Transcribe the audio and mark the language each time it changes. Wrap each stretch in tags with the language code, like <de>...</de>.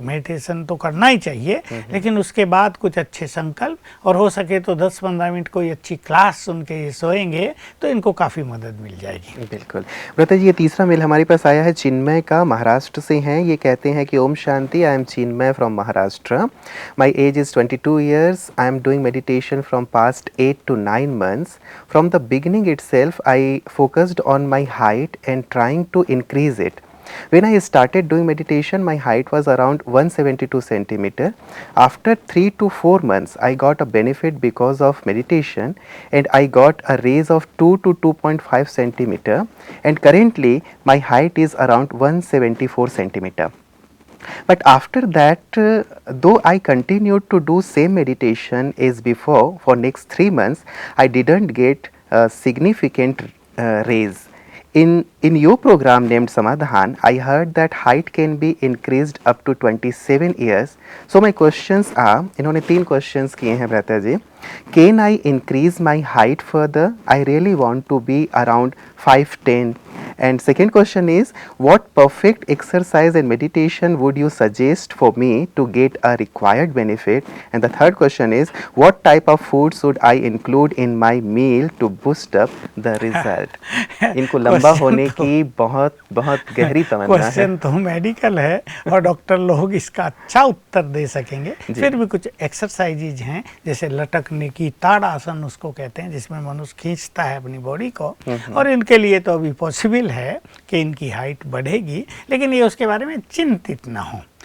<hi>Meditation तो करना ही चाहिए, लेकिन उसके बाद कुछ अच्छे संकल्प, और हो सके तो 10-15 मिनट कोई अच्छी क्लास सुन के ये सोएंगे तो इनको काफ़ी मदद मिल जाएगी। बिल्कुल। व्रता जी, ये तीसरा मेल हमारे पास आया है चिन्मय का, महाराष्ट्र से हैं। ये कहते हैं कि Om Shanti,</hi> <en>I am Chinmay from Maharashtra. My age is 22 years. I am doing meditation from past 8 to 9 months. From the beginning itself, I focused on my height and trying to increase it. When I started doing meditation, my height was around 172 centimeter. After 3 to 4 months, I got a benefit because of meditation, and I got a raise of 2 to 2.5 centimeter. And currently, my height is around 174 centimeter. But after that, though I continued to do same meditation as before for next 3 months, I didn't get a significant raise. In your program named Samadhan, I heard that height can be increased up to 27 years. So my questions are,</en> <hi>इन्होंने 3 questions किए हैं भ्राता जी.</hi> <en>Can I increase my height further? I really want to be around 5'10". And second question is, what perfect exercise and meditation would you suggest for me to get a required benefit? And the third question is, what type of food should I include in my meal to boost up the result?</en> <hi>इनको लंबा होने की बहुत बहुत गहरी तमन्ना है। Question तो medical है और डॉक्टर लोग इसका अच्छा उत्तर दे सकेंगे। फिर भी कुछ एक्सरसाइजेज हैं, जैसे लटकने की, ताड़ासन उसको कहते हैं, जिसमें मनुष्य खींचता है अपनी बॉडी को, और इनके लिए तो अभी पॉसिबल है कि इनकी हाइट बढ़ेगी, लेकिन ये उसके बारे में चिंतित ना हो।</hi>